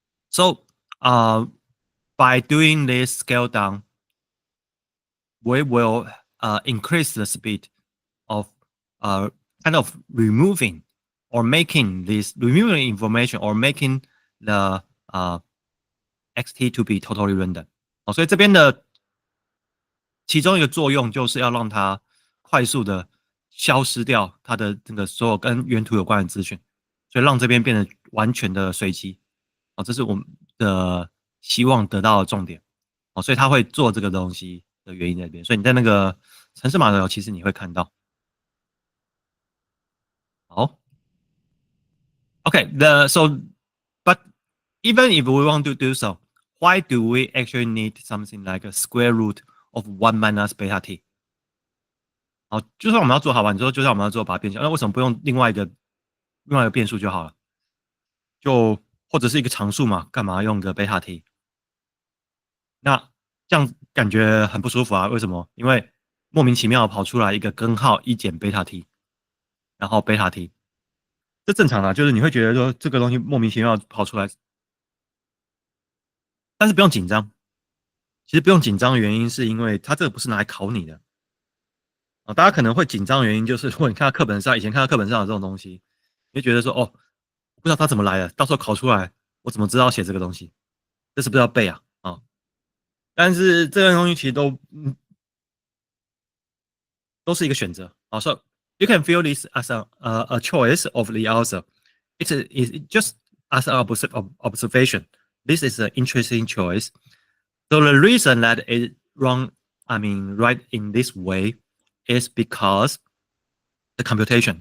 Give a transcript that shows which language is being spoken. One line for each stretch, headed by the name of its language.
English: so by doing this scale down, we will increase the speed of kind of removing information or making the xt to be totally random。
Chinese: 所以这边的其中一个作用就是要让它快速的消失掉它的这个所有跟原图有关的资讯，所以让这边变得完全的随机。这是我们的希望得到的重点。所以他会做这个东西的原因在这边。所以你在那个程式码的其实你会看到。
English: 好 ，OK， but even if we want to do so, why do we actually need something like a square root of 1 minus beta t？
Chinese: 好，就算我们要做好吧，你说就算我们要做把它变小，那为什么不用另外一个变数就好了？就或者是一个常数嘛，干嘛用个贝塔 t？ 那这样感觉很不舒服啊？为什么？因为莫名其妙跑出来一个根号1减贝塔 t， 然后贝塔 t， 这正常啊，就是你会觉得说这个东西莫名其妙跑出来，但是不用紧张。其实不用紧张的原因是因为它这个不是拿来考你的。大家可能会紧张的原因就是，如果你看到课本上，以前看到课本上有这种东西，你就觉得说，哦，不知道它怎么来的，到时候考出来，我怎么知道写这个东西？这是不是要背啊？但是这个东西其实都是一个选择。
English: So you can feel this as a choice of the author. It's just as an observation. This is an interesting choice. So the reason that it right in this way is because the computation.